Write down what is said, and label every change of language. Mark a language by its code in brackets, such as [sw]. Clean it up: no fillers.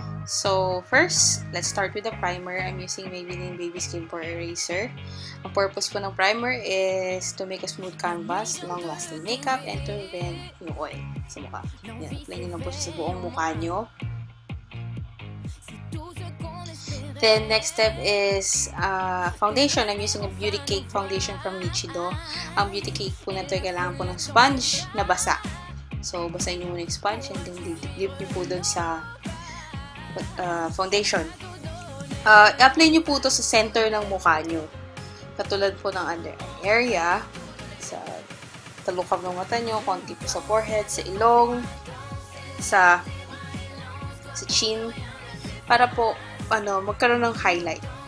[en] So, first, let's start with the primer. I'm using Maybelline Baby Skin Pore Eraser. [tl] Ang [en] purpose [tl] po ng [en] primer is to make a smooth canvas, long-lasting makeup, and to prevent [tl] yung [en] oil [tl] sa mukha. Yan, apply nyo lang po siya sa buong mukha nyo. [en] Then, next step is foundation. I'm using a Beauty Cake foundation from Nichido. [tl] Ang Beauty Cake po na ito, kailangan po ng sponge na basa. So, basahin nyo muna yung sponge [en] and then dip [tl] nyo po doon sa foundation. I-apply nyo po ito sa center ng mukha nyo. Katulad po ng under area, sa talukap ng mata nyo, konti po sa forehead, sa ilong, sa chin, para po magkaroon ng highlight.